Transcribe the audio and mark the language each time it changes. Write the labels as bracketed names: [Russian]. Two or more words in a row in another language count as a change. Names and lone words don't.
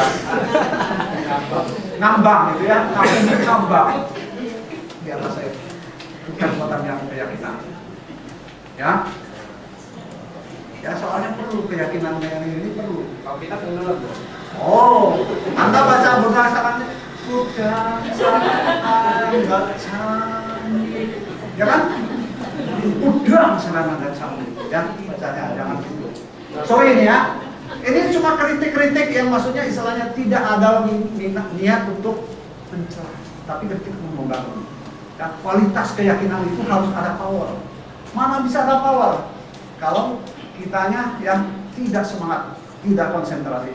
[Indonesian] Ngambang gitu ya, ngapung itu ngambang di atas air. Kekuatan yang keyakinan. Ya, ya soalnya perlu keyakinan ini perlu. Kalau kita tenggelam, Oh, Anda baca [Pali] Buddha Saranang Buddhang Saranang Gacchami, [Indonesian] ya kan? [Pali] Buddhang Saranang Gacchami, [Indonesian] ya bacanya jangan gitu. Sorry ini ya, ini cuma kritik-kritik yang maksudnya istilahnya tidak ada niat untuk mencela, tapi kritik membangun. Dan kualitas keyakinan itu harus ada power. Mana bisa ada power kalau kitanya yang tidak semangat, tidak konsentrasi.